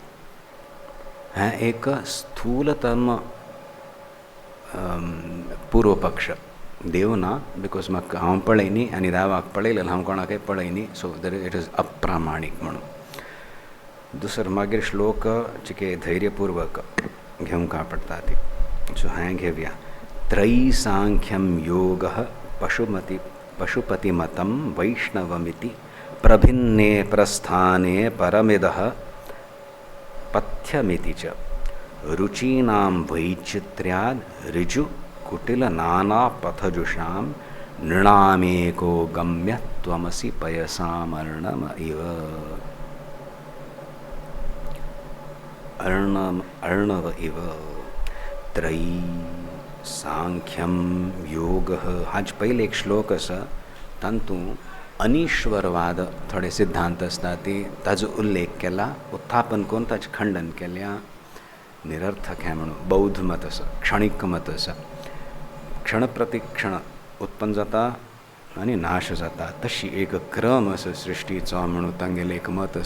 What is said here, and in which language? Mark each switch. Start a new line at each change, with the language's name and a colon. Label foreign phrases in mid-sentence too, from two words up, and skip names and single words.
Konkani: हें एक स्थूलतम पूर्व पक्ष. देव ना बिकॉज म्हाका हांव पळयनी आनी देवाक पळयलें हांव कोणाकय पळयनी.
English: so it is
Konkani: अप्रामाणीक म्हणून. दुसरो मागीर श्लोक चिके धैर्यपूर्वक घेवंक पडटा ती. सो हें घेवया.
Sanskrit: त्रयी सांख्यम योग पशुपतिमतं वैष्णवमिति प्रभिन्ने प्रस्थाने परमिदः पथ्यमिति च रुचीनां वैचित्र्याद् ऋजु कुटिल नाना पथजुषां नृणामेको गम्य त्वमसि पयसामर्णम इव. अर्णव इव. त्रयी सांख्यम योग.
Konkani: हाज पहिले एक श्लोक आसा तांतूं अनिश्वरवाद थोडे सिद्धांत आसता ती ताजो उल्लेख केला. उत्थापन करून ताचें खंडन केल्या. निरर्थक हें म्हणून बौद्ध मत आसा, क्षणिक मत आसा. क्षण प्रतिक्षण उत्पन्न जाता आनी नाश जाता तशी एक क्रम आसा सृश्टीचो म्हणून तांगेलें एक मत आसा.